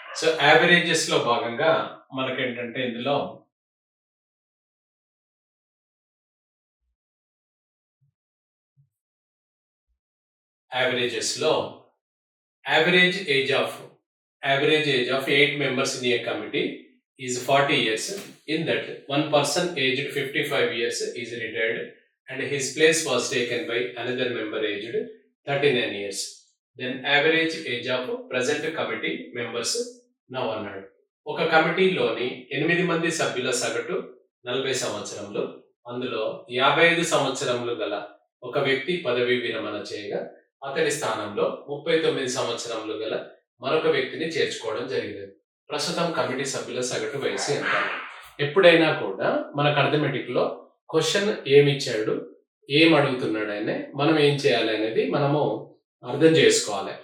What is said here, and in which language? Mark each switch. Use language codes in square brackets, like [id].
[en] so, [te] యావరేజెస్‌లో భాగంగా మనకేంటంటే ఇందులో యావరేజెస్‌లో [en] Average age of average age of 8 members in a committee is 40 years. In that, one person aged 55 years is retired and his place was taken by another member aged 39 years. Then average age of present committee members now అన్నాడు. [te] ఒక కమిటీలోని 8 మంది సభ్యుల సగటు 40 సంవత్సరములు. అందులో 55 సంవత్సరములు గల ఒక వ్యక్తి పదవీ విరమణ చేయగా అతని స్థానంలో 39 సంవత్సరములు గల మరొక వ్యక్తిని చేర్చుకోవడం జరిగింది. ప్రస్తుతం కమిటీ సభ్యుల సగటు వయసు ఎంత? ఎప్పుడైనా కూడా మనకు అర్థమెటిక్‌లో క్వశ్చన్ ఏమిచ్చాడు, ఏం అడుగుతున్నాడు అని మనం ఏం చేయాలి అనేది మనము అర్థం చేసుకోవాలి.